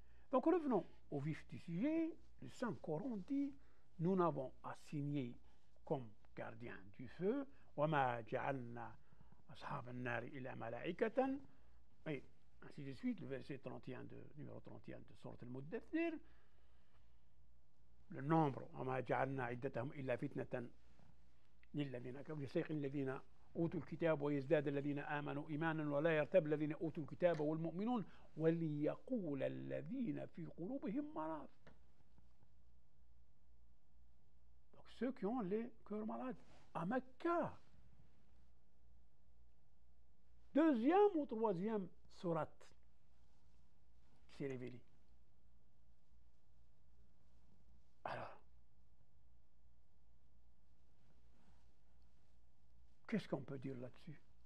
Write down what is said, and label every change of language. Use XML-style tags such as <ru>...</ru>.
<fr>Donc revenons au vif du sujet. Le Saint-Coran dit: nous n'avons assigné comme gardien du feu</fr> <ar>وَمَا جَعَلْنَا أَصْحَابَ النَّارِ إِلَّا مَلَائِكَةً,</ar> <fr>et ainsi de suite, le verset 31 numéro 31 de Sourate Al-Muddathir. Le nombre</fr> <ar>وَمَا جَعَلْنَا عِدَّتَهُمْ إِلَّا فِتْنَةً لِلَّذِينَ كَفَرُوا لِيَسْتَيْقِنَ الَّذِينَ أوتوا الكتاب ويزداد الذين آمنوا إيمانا ولا يرتاب الذين أوتوا الكتاب والمؤمنون وليقول الذين في قلوبهم مرض.</ar> <fr>Donc ceux qui ont les cœurs malades à Mecca. Deuxième ou troisième sourate qui s'est révélée. Alors, qu'est-ce qu'on peut dire là-dessus?</fr>